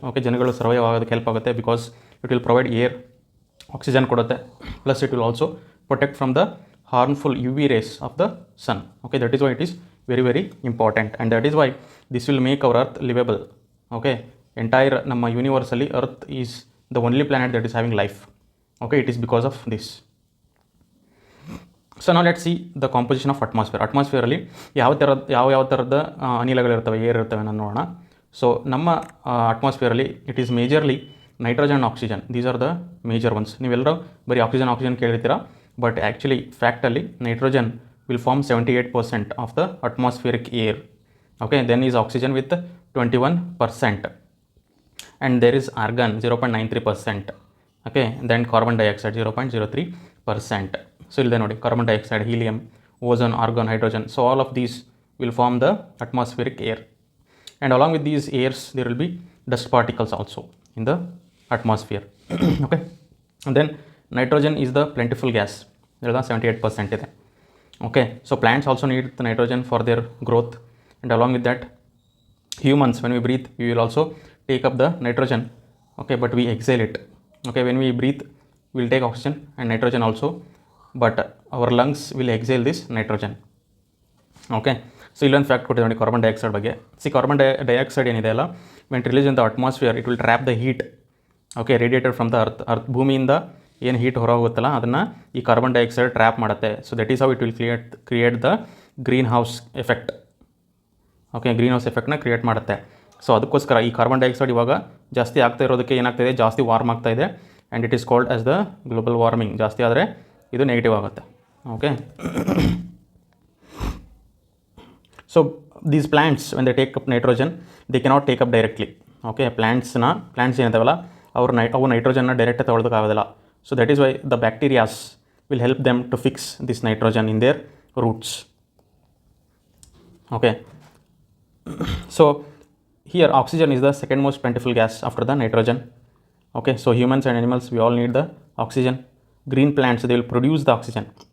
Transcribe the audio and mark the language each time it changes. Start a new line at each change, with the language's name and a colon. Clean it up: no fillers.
English: Okay,
Kannada: ಜನಗಳು survive ಆಗೋದಕ್ಕೆ help ಆಗುತ್ತೆ
English: because it will provide air, oxygen
Kannada: ಕೊಡುತ್ತೆ,
English: plus it will also protect from the harmful UV rays of the sun. Okay, that is why it is very important, and that is why this will make our earth livable. Okay, entire
Kannada: ನಮ್ಮ ಯೂನಿವರ್ಸಲ್ಲಿ
English: earth is the only planet that is having life. Okay, it is because of this. So now let's see the composition of atmosphere.
Kannada: Atmosphere ಅಲ್ಲಿ ಯಾವ ಥರದ ಅನಿಲಗಳಿರ್ತವೆ, air ಇರ್ತವೆ ನಾನು ನೋಡೋಣ.
English: so
Kannada: ನಮ್ಮ atmosphere ಅಲ್ಲಿ
English: It is majorly nitrogen and oxygen. These are the major ones.
Kannada: ನೀವೆಲ್ಲರೂ ಬರೀ oxygen ಕೇಳಿರ್ತೀರಾ,
English: but actually factually nitrogen will form 78% of the atmospheric air. Okay, then is oxygen with 21%, and there is argon 0.93%. Okay, then carbon dioxide 0.03%. So
Kannada: ಇಲ್ಲಿ ನೋಡಿ,
English: carbon dioxide, helium, ozone, argon, hydrogen, so all of these will form the atmospheric air, and along with these airs there will be dust particles also in the atmosphere. Okay, and then nitrogen is the plentiful gas. 78% ಇದೆ. Okay, so plants also need the nitrogen for their growth, and along with that humans, when we breathe, we will also take up the nitrogen. Okay, but we exhale it. Okay, when we breathe, we will take oxygen and nitrogen also, but our lungs will exhale this nitrogen.
Kannada: Okay, so illೊಂದು fact ಕೊಟ್ಟಿದೆ ನೋಡಿ carbon dioxide ಬಗ್ಗೆ. Carbon dioxide ಏನಿದೆ ಅಲ್ಲ,
English: when it releases in the atmosphere, it will trap the heat.
Kannada: Okay,
English: radiated from the earth
Kannada: ಭೂಮಿಯಿಂದ ಏನು heat ಹೊರಗೋಗುತ್ತಲ್ಲ ಅದನ್ನು ಈ carbon dioxide trap ಮಾಡುತ್ತೆ.
English: So that is how it will create the greenhouse effect.
Kannada: Okay, green house ಎಫೆಕ್ಟ್ನ create ಮಾಡುತ್ತೆ. So ಅದಕ್ಕೋಸ್ಕರ ಈ carbon dioxide ಇವಾಗ ಜಾಸ್ತಿ ಆಗ್ತಾ ಇರೋದಕ್ಕೆ ಏನಾಗ್ತಾಯಿದೆ, ಜಾಸ್ತಿ ವಾರ್ಮ್ ಆಗ್ತಾ ಇದೆ,
English: And it is called as the global warming.
Kannada: ಜಾಸ್ತಿ ಆದರೆ ಇದು ನೆಗೆಟಿವ್ ಆಗುತ್ತೆ.
English: Okay, so these plants when they take up nitrogen, they cannot take up directly.
Kannada: Okay, plants ಏನಿದಾವಲ್ಲ ಅವು ನೈಟ್ರೋಜನ್ನ direct ತೊಗೊಳೋದಕ್ಕಾಗೋದಿಲ್ಲ.
English: So that is why the bacteria will help them to fix this nitrogen in their roots. Okay, so here oxygen is the second most plentiful gas after the nitrogen. Okay, so humans and animals, we all need the oxygen. Green plants, they will produce the oxygen.